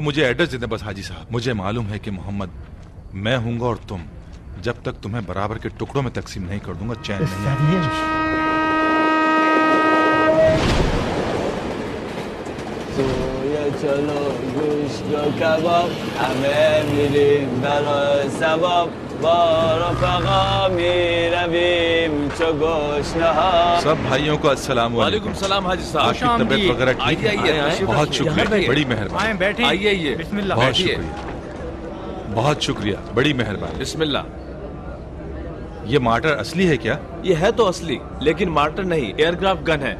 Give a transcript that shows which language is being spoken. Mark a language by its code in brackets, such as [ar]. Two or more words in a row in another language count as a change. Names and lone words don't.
[hi] मुझे एड्रेस दे दें बस हाजी साहब। मुझे मालूम है कि मोहम्मद, मैं हूंगा और तुम, जब तक तुम्हें बराबर के टुकड़ों में तकसीम नहीं कर दूंगा चैन नहीं आएगा। चलो गोश्त कबाब हमें [fa] میریم برای ثواب با رفقا میرویم چو گشنه‌ها। [hi] सब भाइयों को अस्सलाम वालेकुम सलाम हाजी साहब। आपकी तबीयत वगैरह ठीक है? आइए, बहुत शुक्रिया, बड़ी मेहरबानी। आए बैठिए। आइए बिस्मिल्लाह। बहुत बैठिए। शुक्रिया, बहुत शुक्रिया, बड़ी मेहरबानी। बिस्मिल्लाह। ये मार्टर असली है क्या? ये है तो असली, लेकिन मार्टर नहीं, एयरक्राफ्ट गन है।